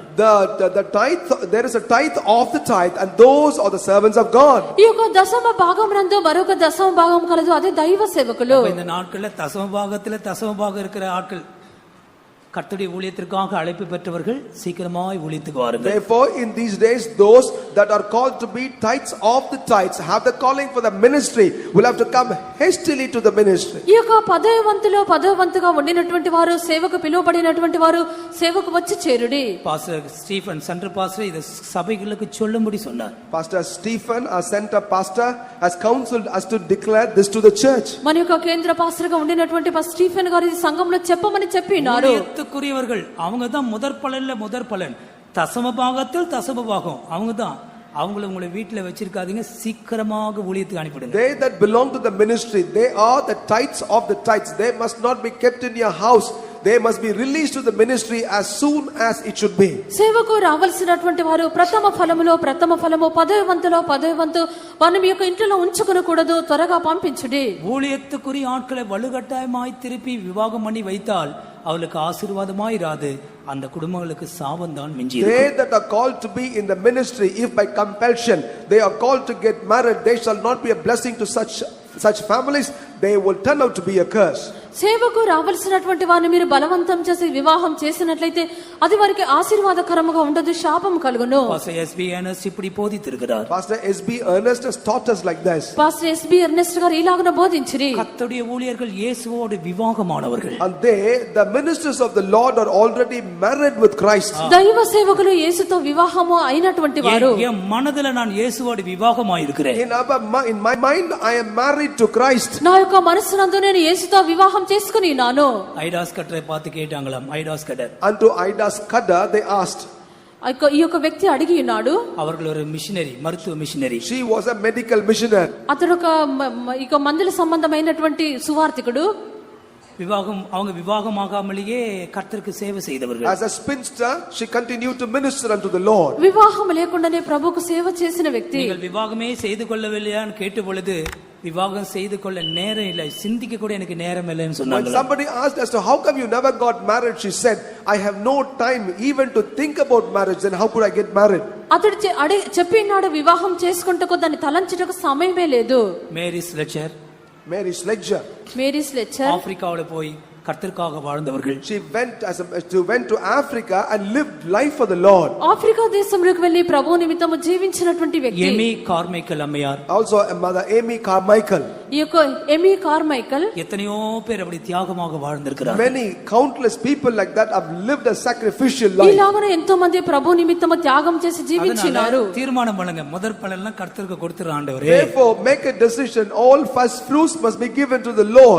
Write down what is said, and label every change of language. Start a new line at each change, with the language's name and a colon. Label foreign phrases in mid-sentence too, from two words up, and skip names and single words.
English: The tithe, there is a tithe of the tithe, and those are the servants of God.
Telugu: ఈ యొక్క దశమ భాగమునందు మరొక దశమ భాగం కలదు, అదే దైవ సేవకులు.
Tamil: இந்த நாட்கள்ல தசம பாகத்துல தசம பாகம் இருக்கிற ஆட்கள் கர்த்தருடைய ஊழியத்திற்காக அழைப்பு பெற்றவர்கள் சீக்கிரமாய் ஊழியத்துக்கு வாருங்கள்.
English: Therefore, in these days, those that are called to be tithes of the tithes, have the calling for the ministry, will have to come hastily to the ministry.
Telugu: ఈ యొక్క 10వ వంతులో 10వ వంతుగా ఉండినటువంటి వారు, సేవకు పిలువబడినటువంటి వారు సేవకు వచ్చి చేరుడి.
Tamil: பாஸ்டர் ஸ்டீஃபன்
English: center pastor
Tamil: இதை சபைகளுக்கு சொல்லும்படி சொன்னார்.
English: Pastor Stephen, our center pastor, has counseled us to declare this to the church.
Telugu: మన యొక్క కేంద్ర పాస్టర్ గా ఉండినటువంటి పాస్టర్ స్టీఫెన్ గారు ఈ సంఘంలో చెప్పమని చెప్పినారు.
Tamil: ஊழியத்துக்குரியவர்கள் அவங்க தான் முதற் பலன்ல முதற் பலன், தசம பாகத்தில் தசம பாகம் அவங்க தான். அவங்கள உங்களை வீட்டில் வச்சிருக்காதீங்க, சீக்கிரமாக ஊழியத்துக்கு அனுப்பிடுங்க.
English: They that belong to the ministry, they are the tithes of the tithes. They must not be kept in your house. they must be released to the ministry as soon as it should be.
Telugu: సేవకు రావాల్సినటువంటి వారు ప్రథమ ఫలములో ప్రథమ ఫలము 10వ వంతులో 10వ వంతు వారిని మీ యొక్క ఇంట్లో ఉంచుకొనకూడదు, త్వరగా పంపించుడి.
Tamil: ஊழியத்துக்குரிய ஆட்களை வலுக்கட்டாயமாய் திருப்பி விவாகம் பண்ணி வைத்தால் அவளுக்கு ஆசீர்வாதமாயிராது, அந்த குடும்பங்களுக்கு சாபந்தான் மிஞ்சி.
English: They that are called to be in the ministry, if by compulsion they are called to get married, they shall not be a blessing to such families. They will turn out to be a curse.
Telugu: సేవకు రావాల్సినటువంటి వారిని మీరు బలవంతం చేసి వివాహం చేసినట్లయితే అది వారికి ఆశీర్వాదకరముగా ఉండదు, శాపం కలుగును.
Tamil: பாஸ்டர் எஸ்பி எர்னஸ்ட் இப்படி போதித்திருக்கிறார்.
English: Pastor SB Ernest has taught us like this.
Telugu: పాస్టర్ ఎస్బి ఎర్నెస్ట్ గారు ఇలాగున బోధించిరి.
Tamil: கர்த்தருடைய ஊழியர்கள் இயேசுவோடு விவாகமானவர்கள்.
English: And they, the ministers of the Lord, are already married with Christ.
Telugu: దైవ సేవకులు యేసుతో వివాహము అయినటువంటి వారు.
Tamil: என் மனதில நான் இயேசுவோடு விவாகமாயிருக்கிறேன்.
English: In my mind I am married to Christ.
Telugu: నా యొక్క మనస్సునందు నేను యేసుతో వివాహం చేసుకుని నాను.
Tamil: ஐடாஸ் கட்டரை பார்த்து கேட்டாங்களாம். ஐடாஸ் கட்டர்
English: Unto Idas Kada they asked.
Telugu: ఈ యొక్క వ్యక్తి అడిగి ఉన్నాడు.
Tamil: அவர்கள் ஒரு மிஷனரி, மருத்துவ மிஷனரி.
English: She was a medical missionary.
Telugu: అతడు ఒక మందుల సంబంధమైనటువంటి సువార్తికుడు.
Tamil: அவங்க விவாகமாகாமலேயே கர்த்தருக்கு சேவை செய்தவர்கள்.
English: As a spinster she continued to minister unto the Lord.
Telugu: వివాహం లేకుండానే ప్రభువుకు సేవ చేసిన వ్యక్తి.
Tamil: நீங்கள் விவாகமே செய்து கொள்ளவில்லையான்னு கேட்ட பொழுது விவாகம் செய்து கொள்ள நேரம் இல்லை, சிந்திக்க கூட எனக்கு நேரம் இல்லைன்னு சொன்னாங்க.
English: When somebody asked as to how come you never got married, she said, I have no time even to think about marriage, then how could I get married?
Telugu: అతడు చెప్పినాడు వివాహం చేసుకుంటకు దాన్ని తలంచుటకు సమయమే లేదు.
Tamil: மேரி ஸ்லெச்சர்,
English: Mary Sledger,
Telugu: మేరీ స్లెచ్చర్
Tamil: ஆப்பிரிக்காவுல போய் கர்த்தருக்காக வாழ்ந்தவர்கள்.
English: she went to Africa and lived life for the Lord.
Telugu: ఆఫ్రికా దేశంలోకి వెళ్లి ప్రభువు నిమిత్తము జీవించినటువంటి వ్యక్తి.
Tamil: ఎమీ కార్మైకల్ అమ్మయార్,
English: Also mother Amy Carmichael.
Telugu: ఈ యొక్క ఎమీ కార్మైకల్
Tamil: எத்தனையோ பேர் அப்படி தியாகமாக வாழ்ந்திருக்கிறார்.
English: Many countless people like that have lived a sacrificial life.
Telugu: ఇలాగనే ఎంతో మంది ప్రభు నిమిత్తము త్యాగం చేసి జీవించినారు.
Tamil: தீர்மானம் பண்ணுங்க, முதற் பலன்லாம் கர்த்தருக்கு கொடுத்துற ஆண்டவரே.
English: Therefore make a decision, all first fruits must be given to the Lord.